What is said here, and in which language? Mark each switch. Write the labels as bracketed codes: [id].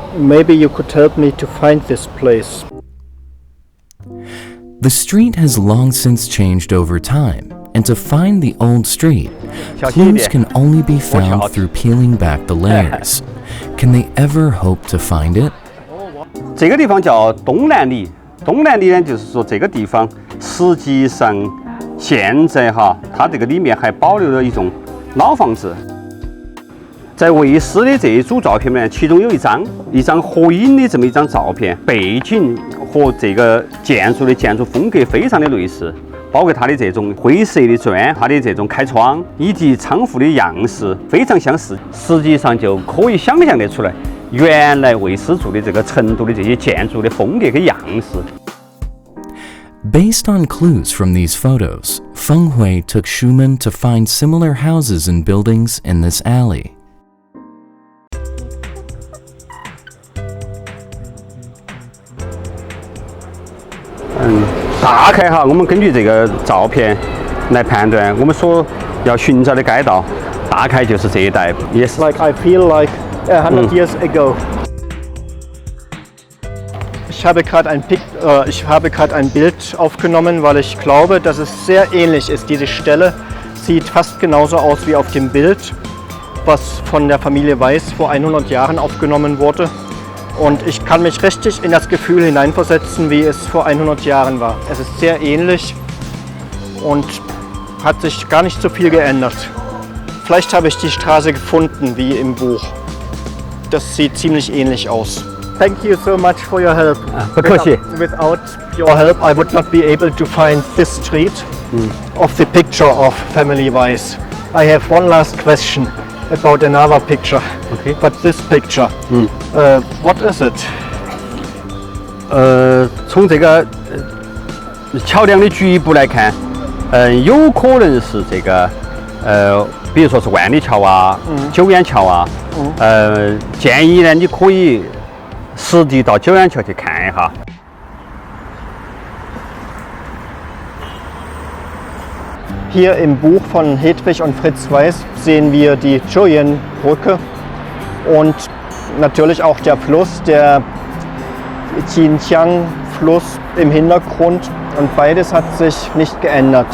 [en] Maybe you could help me to find this place. The street has long since changed over time, and to find the old street, clues can only be found through peeling back the layers. Can they ever hope to find it? [zh] 这个地方叫东南里。东南里呢，就是说这个地方实际上现在它这个里面还保留了一种老房子。在卫视的这一组照片里面，其中有一张合影的这么一张照片，背景和这个建筑的建筑风格非常的类似，包括它的这种灰色的砖，它的这种开窗以及仓库的样式非常相似。实际上就可以想象得出来，原来魏师住的这个成都的这些建筑的风格跟样式。 [en] Based on clues from these photos, Feng Hui took Schumann to find similar houses and buildings in this alley. [zh] 大概哈，我们根据这个照片来判断，我们所要寻找的街道，大概就是这一带，也是。 [en] Like I feel like 100 years ago. [de] Ich habe gerade ein Bild aufgenommen, weil ich glaube, dass es sehr ähnlich ist. Diese Stelle sieht fast genauso aus wie auf dem Bild, was von der Familie Weiß vor 100 Jahren aufgenommen wurde. Und ich kann mich richtig in das Gefühl hineinversetzen, wie es vor 100 Jahren war. Es ist sehr ähnlich und hat sich gar nicht so viel geändert. Vielleicht habe ich die Straße gefunden, wie im Buch. Das sieht ziemlich ähnlich aus. [en] Thank you so much for your help. Without your help, I would not be able to find this street of the picture of Family Weiß. I have one last question about another picture. Okay. But this picture, what is it? [zh] 从这个桥梁的局部来看，有可能是这个比如说是万里桥啊、九眼桥啊。建议呢，你可以实地到九眼桥去看一下。 [de] Hier im Buch von Hedwig und Fritz Weiß sehen wir die Zhujian-Brücke und natürlich auch der Fluss, der Xinjiang-Fluss im Hintergrund, und beides hat sich nicht geändert.